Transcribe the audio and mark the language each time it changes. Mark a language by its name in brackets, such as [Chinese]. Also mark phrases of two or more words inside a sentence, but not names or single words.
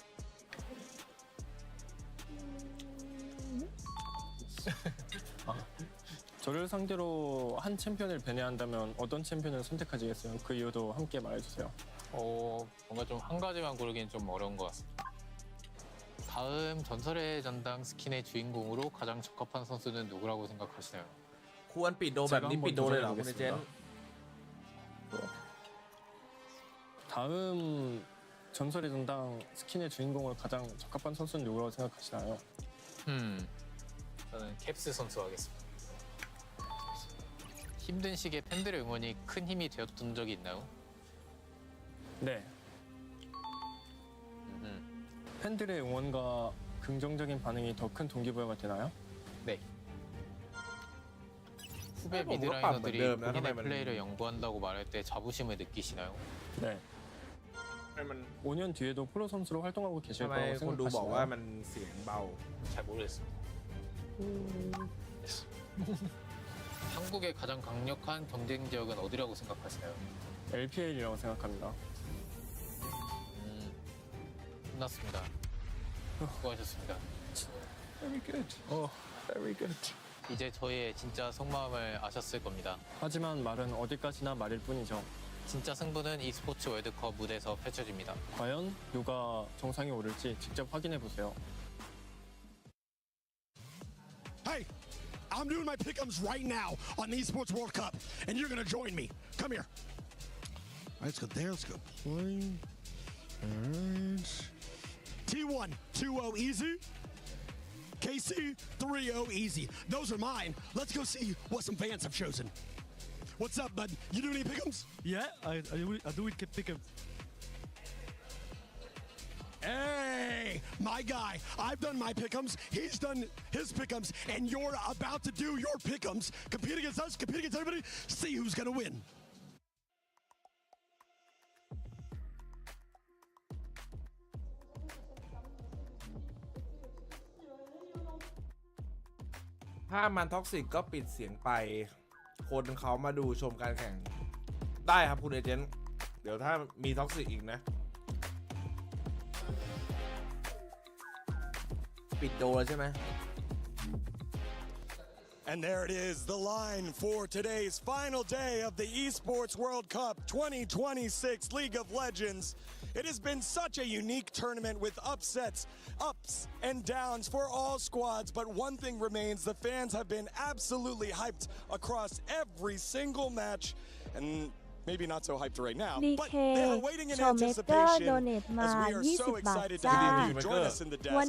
[Korean] 저를 상대로 한 챔피언을 배내야 한다면 어떤 챔피언을 선택하시겠어요? 그 이유도 함께 말해주세요. 뭔가 좀 한 가지만 고르기는 좀 어려운 것 같습니다. 다음 전설의 전당 스킨의 주인공으로 가장 적합한 선수는 누구라고 생각하시나요? [Thai] ควรปิดโดแบบนี้ปิดโดเลยเหรอคุณเจน [Korean] 다음 전설의 전당 스킨의 주인공을 가장 적합한 선수는 누구라고 생각하시나요? 저는 캡스 선수 하겠습니다. 힘든 시기에 팬들의 응원이 큰 힘이 되었던 적이 있나요? 네. 팬들의 응원과 긍정적인 반응이 더 큰 동기부여가 되나요? 네. 후배 미드라이너들이 본인의 플레이를 연구한다고 말할 때 자부심을 느끼시나요? 네. 5년 뒤에도 프로 선수로 활동하고 계실 [Thai] ทำไม [Korean] 거라고 [Thai] คนดูบอกว่า [Korean] 생각하시나요? [Thai] มันเสียงเบา [Korean] 잘 모르겠습니다. 한국의 가장 강력한 경쟁 지역은 어디라고 생각하시나요? LPL이라고 생각합니다. 끝났습니다. 수고하셨습니다. [English] Very good. Very good. [Korean] 이제 저희의 진짜 속마음을 아셨을 겁니다. 하지만 말은 어디까지나 말일 뿐이죠. 진짜 승부는 e스포츠 월드컵 무대에서 펼쳐집니다. 과연 누가 정상에 오를지 직접 확인해 보세요. [English] Hey, I'm doing my pick'ems right now on the Esports World Cup, and you're gonna join me. Come here. All right, let's go there. Let's go play. All right. T1, 2-0 easy. KC, 3-0 easy. Those are mine. Let's go see what some fans have chosen. What's up, bud? You do any pick'ems? Yeah, I do pick'ems. Hey, my guy, I've done my pick'ems, he's done his pick'ems, and you're about to do your pick'ems. Compete against us, compete against everybody, see who's gonna win. [Thai] ถ้ามันท็อกซิกก็ปิดเสียงไปคนเขามาดูชมการแข่งได้ครับคุณเอเจนต์เดี๋ยวถ้ามีท็อกซิกอีกนะปิดโดแล้วใช่ไหม [English] And there it is, the line for today's final day of the Esports World Cup 2026 League of Legends. It has been such a unique tournament with upsets, ups and downs for all squads, but one thing remains, the fans have been absolutely hyped across every single match, and maybe not so hyped right now, but they are waiting in anticipation as we are so excited to have you join us in the desk.